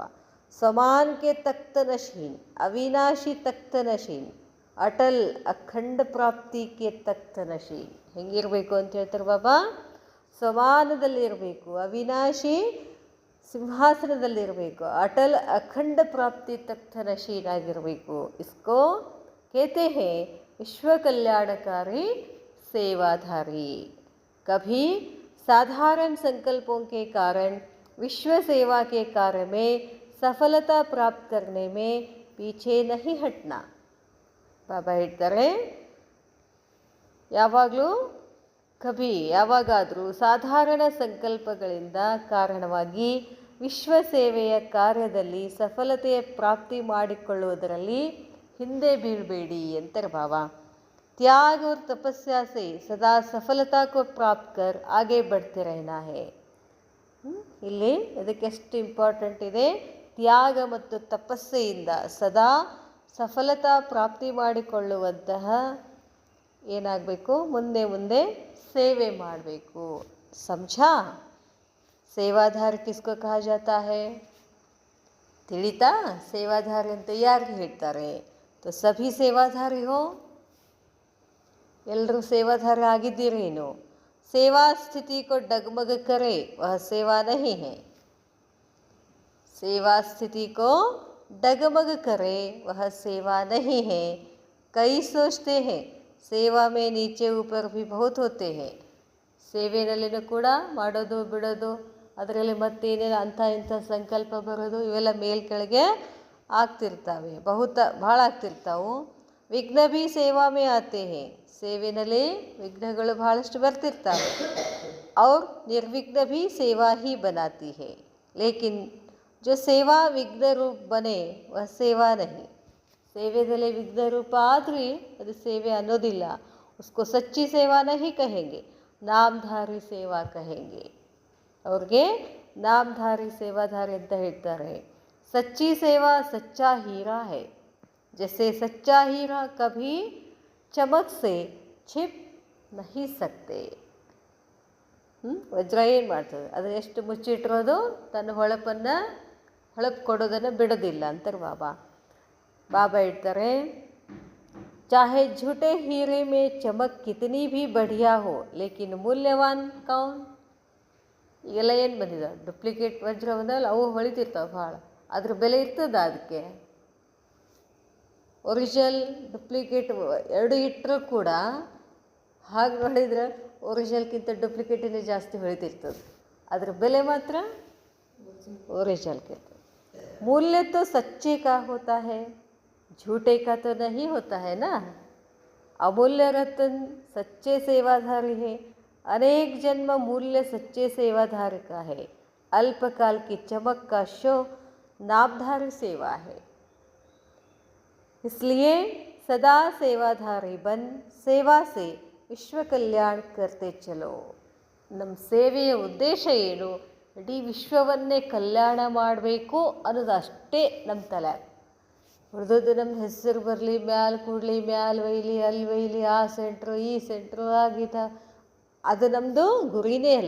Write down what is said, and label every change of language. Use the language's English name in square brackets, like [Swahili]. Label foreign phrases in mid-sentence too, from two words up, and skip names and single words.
[Hindi] समान के तख्त नशीन, अविनाशी तख्त नशीन, अटल अखंड प्राप्ति के तख्त नशीन. [Kannada] ಹೆಂಗಿರಬೇಕು ಅಂತ ಹೇಳ್ತಾರೆ ಬಾಬಾ? ಸಮಾನದಲ್ಲಿರಬೇಕು, ಅವಿನಾಶಿ ಸಿಂಹಾಸನದಲ್ಲಿರಬೇಕು, [Hindi] अटल अखंड प्राप्ति तख्त नशीन [Kannada] ಆಗಿರಬೇಕು. [Hindi] ಇಸ್ಕೋ कहते हैं विश्व कल्याणकारी सेवाधारी. कभी साधारण संकल्पों के कारण विश्व सेवा के कार्य में सफलता प्राप्त करने में पीछे नहीं हटना. [Kannada] ಬಾಬಾ ಹೇಳ್ತಾರೆ ಯಾವಾಗಲೂ ಯಾವಾಗಾದರೂ ಸಾಧಾರಣ ಸಂಕಲ್ಪಗಳಿಂದ ಕಾರಣವಾಗಿ ವಿಶ್ವ ಸೇವೆಯ ಕಾರ್ಯದಲ್ಲಿ ಸಫಲತೆಯ ಪ್ರಾಪ್ತಿ ಮಾಡಿಕೊಳ್ಳುವುದರಲ್ಲಿ ಹಿಂದೆ ಬೀಳಬೇಡಿ ಅಂತಾರೆ ಬಾಬಾ. [Hindi] त्याग और तपस्या से सदा सफलता को प्राप्त कर आगे बढ़ते रहना है. [Kannada] ಇಲ್ಲಿ ಇದಕ್ಕೆ ಎಷ್ಟು ಇಂಪಾರ್ಟೆಂಟ್ ಇದೆ. ತ್ಯಾಗ ಮತ್ತು ತಪಸ್ಸೆಯಿಂದ ಸದಾ ಸಫಲತಾ ಪ್ರಾಪ್ತಿ ಮಾಡಿಕೊಳ್ಳುವಂತಹ ಏನಾಗಬೇಕು? ಮುಂದೆ ಮುಂದೆ ಸೇವೆ ಮಾಡಬೇಕು. ಸಮझा? [Hindi] सेवाधारी किसको कहा जाता है? [Kannada] ತಿಳಿತಾ? ಸೇವಾಧಾರಿ ಅಂತ ಯಾರಿಗೆ ಹೇಳ್ತಾರೆ? [Hindi] तो सभी सेवाधारी हो. [Kannada] ಎಲ್ಲರೂ ಸೇವಾಧಾರ ಆಗಿದ್ದೀರೇನು? [Hindi] सेवा स्थिति को डगमग करे वह सेवा नहीं है। सेवा स्थिति को डगमग करे वह सेवा नहीं है। कई सोचते हैं सेवा में नीचे ऊपर भी बहुत होते हैं. [Kannada] ಸೇವೆಯಲ್ಲಿನೂ ಕೂಡ ಮಾಡೋದು ಬಿಡೋದು, ಅದರಲ್ಲಿ ಮತ್ತೇನೇನು ಅಂಥ ಇಂಥ ಸಂಕಲ್ಪ ಬರೋದು, ಇವೆಲ್ಲ ಮೇಲ್ಕೆಳಗೆ ಆಗ್ತಿರ್ತಾವೆ, ಭಾಳ ಆಗ್ತಿರ್ತಾವೆ. [Hindi] विघ्न भी सेवा में आते हैं, [Kannada] ಸೇವೆಯಲ್ಲಿ ವಿಘ್ನಗಳು ಬಹಳಷ್ಟು ಬರ್ತಿರ್ತಾವೆ. [Hindi] और निर्विघ्न भी सेवा ही बनाती है, लेकिन जो सेवा विघ्न रूप बने वह सेवा नहीं. [Kannada] ಸೇವೆಯಲ್ಲಿ ವಿಘ್ನ ರೂಪ ಆದರೆ ಅದು ಸೇವೆ ಅನ್ನೋದಿಲ್ಲ. [Hindi] उसको सच्ची सेवा नहीं कहेंगे, नामधारी सेवा कहेंगे. [Kannada] ಅವ್ರಿಗೆ [Hindi] नामधारी सेवाधारी [Kannada] ಅಂತ ಹೇಳ್ತಾರೆ. [Hindi] सच्ची सेवा सच्चा हीरा है. जैसे सच्चा हीरा कभी चमक से छिप नहीं सकते. [Kannada] ವಜ್ರ ಏನು ಮಾಡ್ತದೆ, ಅದನ್ನ ಎಷ್ಟು ಮುಚ್ಚಿಟ್ಟಿರೋದು ತನ್ನ ಹೊಳಪು ಕೊಡೋದನ್ನು ಬಿಡೋದಿಲ್ಲ ಅಂತಾರೆ ಬಾಬಾ. ಹೇಳ್ತಾರೆ, [Hindi] चाहे झूठे हीरे में चमक कितनी भी बढ़िया हो लेकिन मूल्यवान कौन. [Kannada] ಈಗೆಲ್ಲ ಏನು ಬಂದಿದೆ, ಡುಪ್ಲಿಕೇಟ್ ವಜ್ರ ಬಂದಲ್ಲ, ಅವು ಹೊಳಿತಿರ್ತಾವೆ ಭಾಳ, ಅದ್ರ ಬೆಲೆ ಇರ್ತದ. ಅದಕ್ಕೆ ಒರಿಜಿನಲ್ ಡುಪ್ಲಿಕೇಟ್ ಎರಡು ಇಟ್ಟರೂ ಕೂಡ ಹಾಗೆ ನೋಡಿದ್ರೆ ಒರಿಜಿನಲ್ಗಿಂತ ಡುಪ್ಲಿಕೇಟಿನೇ ಜಾಸ್ತಿ ಹೊಳಿತಿರ್ತದೆ. ಅದ್ರ ಬೆಲೆ ಮಾತ್ರ ओरिजिनल. [Hindi] मूल्य तो सच्चे का होता है, झूठे का तो नहीं होता है ना. अमूल्य रतन सच्चे सेवाधारी है. अनेक जन्म मूल्य सच्चे सेवाधारी का है. अल्पकाल की चमक का शो नामधारी सेवा है. इसलिए सदा सेवाधारी बन सेवा से विश्व कल्याण करते चलो. [Kannada] ನಮ್ಮ ಸೇವೆಯ ಉದ್ದೇಶ ಏನು? ಇಡೀ ವಿಶ್ವವನ್ನೇ ಕಲ್ಯಾಣ ಮಾಡಬೇಕು ಅನ್ನೋದು ಅಷ್ಟೇ ನಮ್ಮ ತಲೆ. ಉಳಿದದ್ದು ನಮ್ಮ ಹೆಸರು ಬರಲಿ, ಮ್ಯಾಲೆ ಕೂಡಲಿ, ಮ್ಯಾಲೆ ಒಯ್ಲಿ, ಅಲ್ಲಿ ಒಯ್ಲಿ, ಆ ಸೆಂಟ್ರು ಈ ಸೆಂಟ್ರು ಆಗೀತ, ಅದು ನಮ್ಮದು ಗುರಿನೇ ಅಲ್ಲ.